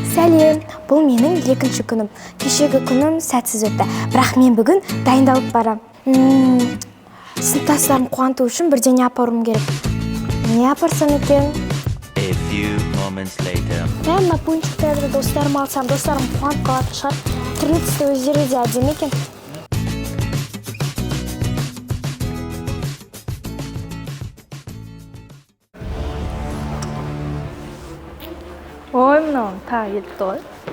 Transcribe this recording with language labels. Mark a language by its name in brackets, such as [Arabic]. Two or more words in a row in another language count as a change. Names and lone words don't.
[Kazakh] Сәлем, бұл менің екінші күнім. Кешегі күнім сәтсіз өтті, бірақ мен бүгін дайындалып барам. Сыныптастарым қуанту үшін бірдеңе апаруым керек. Не апарсам екен? [English] A few moments later. [Kazakh] Мына пончиктерді достарым алсам, достарым қуанып қалатын шығар. Түрлі түсті өздері де әдемі екен. Ой, мынау тағы кетті ғой.